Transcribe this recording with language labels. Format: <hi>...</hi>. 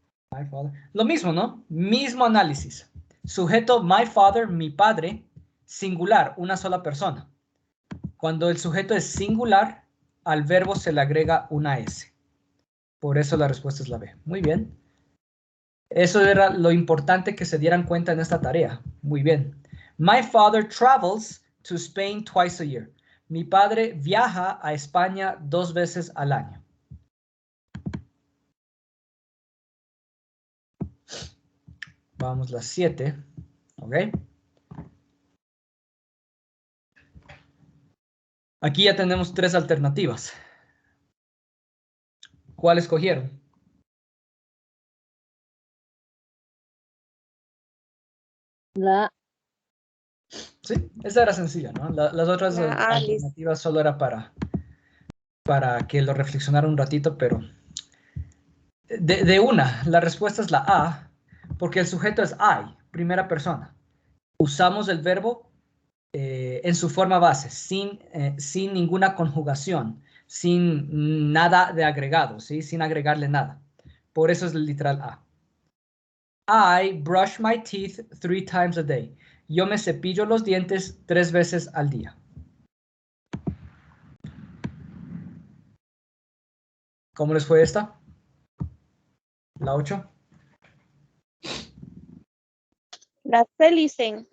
<en>My father.</en> <es>Lo mismo, ¿no? Mismo análisis. Sujeto my father, mi padre, singular, una sola persona. Cuando el sujeto es singular, al verbo se le agrega una S. Por eso la respuesta es la B. Muy bien. Eso era lo importante que se dieran cuenta en esta tarea. Muy bien.</es> <en>My father travels to Spain twice a year.</en> <es>Mi padre viaja a España 2 veces al año. Vamos, las 7. ¿Ok? Aquí ya tenemos 3 alternativas. ¿Cuál escogieron? La Sí, esa era sencilla, ¿no? Las otras La A, listen. alternativas solo era para que lo reflexionara un ratito, pero de una, la respuesta es la A, porque el sujeto es I, primera persona. Usamos el verbo en su forma base, sin ninguna conjugación, sin nada de agregado, ¿sí? Sin agregarle nada. Por eso es el literal A.</es> <en>I brush my teeth 3 times a day.</en> <es>Yo me cepillo los dientes 3 veces al día. ¿Cómo les fue esta? La 8. La C, listen.</es>